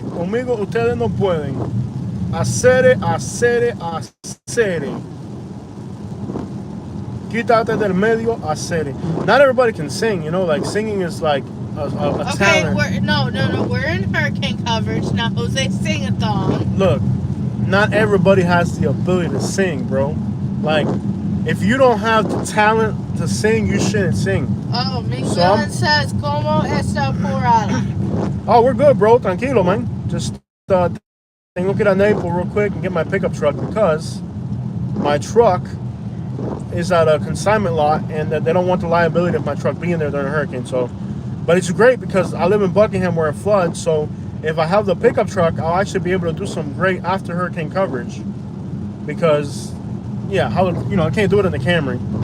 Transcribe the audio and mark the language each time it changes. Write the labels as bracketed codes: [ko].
[es] Conmigo ustedes no pueden. Hacer, hacer, hacer. Quítate del medio, hacer. [en] Not everybody can sing, you know, like singing is like a talent. We're in hurricane coverage now. Jose, sing a song. Look, not everybody has the ability to sing, bro. Like, if you don't have the talent to sing, you shouldn't sing. Oh, Miguel says, [es] ¿Cómo está porada? [en] Oh, we're good, bro. Tranquilo, man. Just [es] tengo que ir a [en] Naples real quick and get my pickup truck because my truck is at a consignment lot and they don't want the liability of my truck being there during a hurricane. So, but it's great because I live in Buckingham where it floods. So if I have the pickup truck, I'll actually be able to do some great after hurricane coverage because, yeah, I can't do it in the Camry.